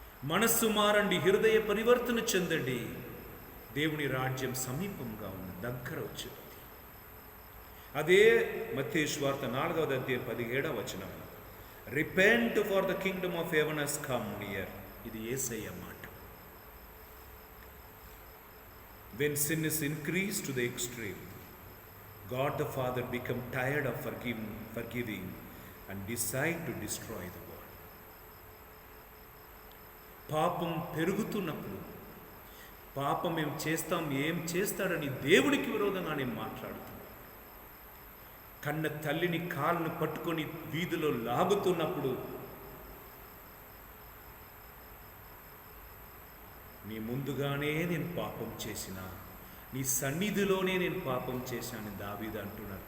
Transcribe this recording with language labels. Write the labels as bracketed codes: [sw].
[te] మనస్సు మారండి, హృదయ పరివర్తన చెందండి, దేవుని రాజ్యం సమీపంగా ఉంది, దగ్గర వచ్చింది. అదే మత్తయి సువార్త 4వ అధ్యాయం 17వ వచనం, [en] Repent for the kingdom of heaven has come near. [te] ఇది యేసయ్య మాట. [en] When sin is increased to the extreme, God the Father become tired of forgiving and decide to destroy the world. [te] పాపం పెరుగుతున్నప్పుడు, పాపం ఏం చేస్తాం, ఏం చేస్తాడని దేవుడికి విరోధంగా నేను మాట్లాడుతున్నాను. కన్న తల్లిని కాళ్ళను పట్టుకొని వీధిలో లాగుతున్నప్పుడు, నీ ముందుగానే నేను పాపం చేసిన, నీ సన్నిధిలోనే నేను పాపం చేశానని దావీదు అంటున్నాడు.